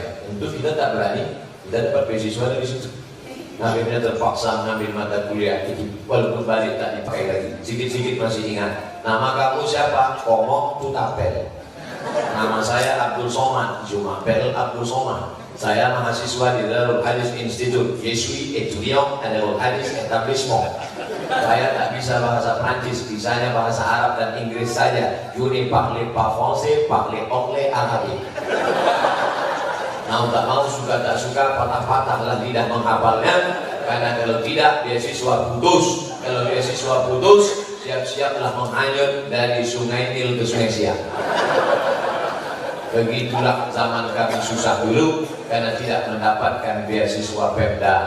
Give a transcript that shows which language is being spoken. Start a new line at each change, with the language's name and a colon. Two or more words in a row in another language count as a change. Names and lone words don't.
Indonesian: Tentu kita tak berani, kita dapat beasiswa dari situ. Akhirnya terpaksa mengambil mata kuliah itu, walaupun balik tak dipakai lagi. Sedikit-sedikit masih ingat. Nama kamu siapa?
French: Komok Tutapel.
Indonesian: Nama saya Abdul Somad, Jumapel Abdul Somad. Saya mahasiswa di Darul Hadis Institute.
French: Je suis étudiant à Darul Hadis Etablissement.
Indonesian: Saya tak bisa bahasa Prancis, bisanya bahasa Arab dan Inggris saja.
French: Je ne parle pas français, parle anglais, arabe.
Indonesian: Mau tak mau, suka tak suka, patah-patahlah lidah menghafalnya. Karena kalau tidak, beasiswa putus. Kalau beasiswa putus, siap-siaplah menghanyut dari Sungai Nil ke Sungai Siak. Begitulah zaman kami susah dulu karena tidak mendapatkan beasiswa Pemda.